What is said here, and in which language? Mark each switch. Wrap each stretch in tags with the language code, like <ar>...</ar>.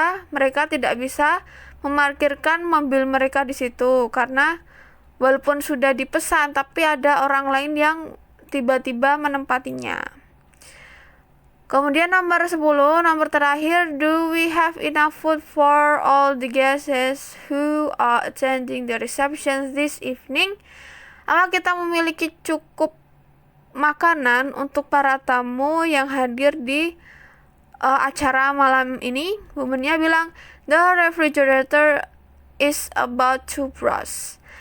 <id>Mereka tidak bisa memarkirkan mobil mereka di situ karena walaupun sudah dipesan tapi ada orang lain yang tiba-tiba menempatinya. Kemudian nomor 10, nomor terakhir,</id> <en>do we have enough food for all the guests who are attending the reception this evening?</en> <id>Apakah kita memiliki cukup makanan untuk para tamu yang hadir di acara malam ini? Woman-nya bilang,</id> <en>the refrigerator is about to burst.</en>